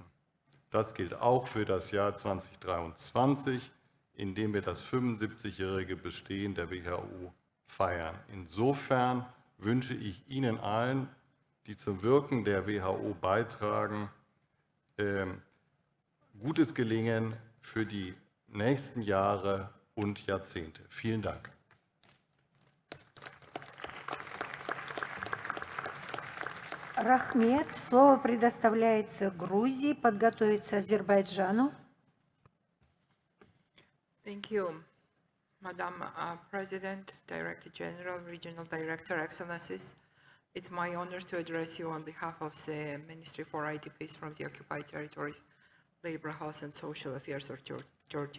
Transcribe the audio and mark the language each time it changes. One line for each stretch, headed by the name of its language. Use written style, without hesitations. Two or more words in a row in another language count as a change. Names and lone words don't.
German: Das gilt auch für das Jahr 2023, in dem wir das 75-jährige Bestehen der WHO feiern. Insofern wünsche ich Ihnen allen, die zum Wirken der WHO beitragen, gutes Gelingen für die nächsten Jahre und Jahrzehnte. Vielen Dank.
Kazakh: Рахмет.
Russian: Слово предоставляется Грузии, подготовиться Азербайджану.
English: Thank you, Madam President, Director General, Regional Director, Excellencies. It's my honor to address you on behalf of the Ministry for IDPs from the Occupied Territories, Labor, Health and Social Affairs of Georgia.